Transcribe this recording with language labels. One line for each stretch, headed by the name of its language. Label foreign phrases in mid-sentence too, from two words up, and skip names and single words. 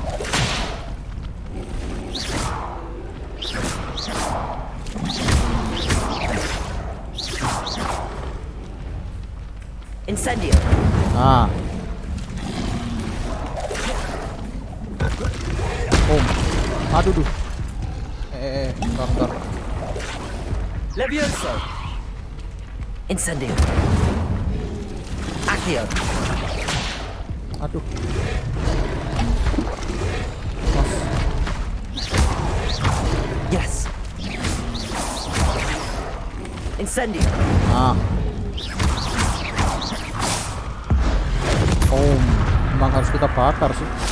Indonesian: Incendio. Ah. Boom. Aduh, duh. Bentar. Levioso. Incendio. Accio. Aduh. Yes. Incendio. Ah. Oh, memang harus kita bakar sih.